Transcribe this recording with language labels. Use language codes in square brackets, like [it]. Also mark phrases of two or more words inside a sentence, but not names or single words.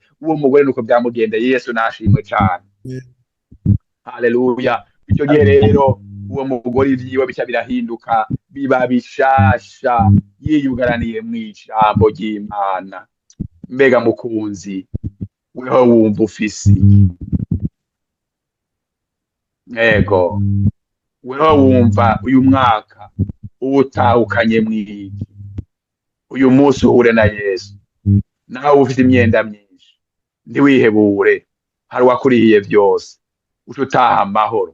[rn] Uwo mugore nuko byamugendeye, Yesu nashimwe cyane. Haleluya. Icyo gihe rero uwo mugore ivyiwe bica birahinduka, biba bishasha, yiyugaraniye mw'ijambo ry'Imana. Mbega mukunzi, weho wumva ufisi, yego weho wumva uyu mwaka uwutahukanye mw'iki, uyu munsi uhure na Yesu, nawe ufite imyenda myinshi ntiwihebure, hari wakurihiye byose, uca utaha amahoro.